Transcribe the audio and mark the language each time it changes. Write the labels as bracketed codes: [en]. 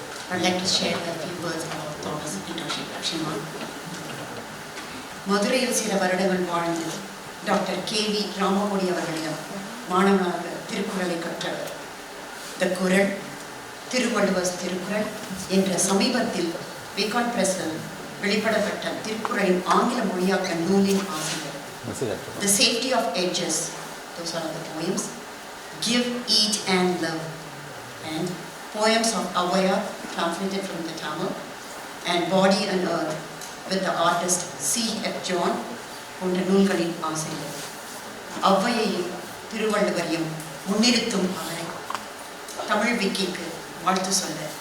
[en] I'd like to share a few words about Thomas Hitoshi. [ta] மதுரையில் சில வருடங்கள் வாழ்ந்து டாக்டர் கேவி ராமமூடி அவர்களிடம் மாணவனாக திருக்குறளை கற்றவர். த குறள், திருவள்ளுவர் திருக்குறள் என்ற சமீபத்தில் விகாட் பிரஸில் வெளிப்படப்பட்ட திருக்குறளின் ஆங்கில மொழியாக்க நூலின் ஆசிரியர். [en] The Safety of Edges, those are the poems. Give, Eat and Love, and Poems of Avaya, translated from the Tamil, and Body and Earth with the artist C.F. [ta] John போன்ற நூல்களின் ஆசிரியர். ஔவையையும் திருவள்ளுவரையும் முன்னிறுத்தும் அவரை தமிழ் விக்கிக்கு வாழ்த்து சொல்ல